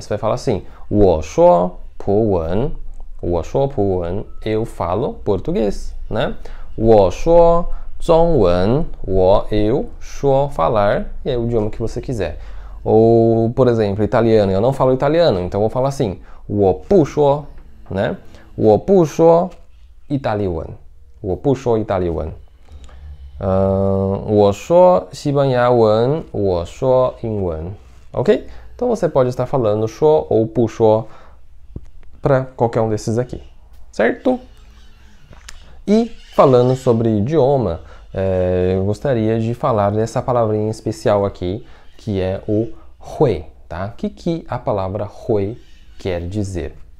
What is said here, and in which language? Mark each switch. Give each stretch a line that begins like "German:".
Portuguese: Você vai falar assim,
Chinese: 我说葡文, 我说葡文,
Portuguese: eu falo português, né?
Chinese: 我说中文,
Portuguese: eu, 说, falar, e é o idioma que você quiser. Ou, por exemplo, italiano, eu não falo italiano, então eu vou falar assim,
Chinese: 我不说,
Portuguese: né?
Chinese: 我不说意大利文，我不说意大利文。我说西班牙文，我说英文。
Portuguese: Ok? Então você pode estar falando 说 ou 不说 para qualquer um desses aqui, certo? E falando sobre idioma, eu gostaria de falar dessa palavrinha especial aqui, que é o hui, tá? O que a palavra hui quer dizer?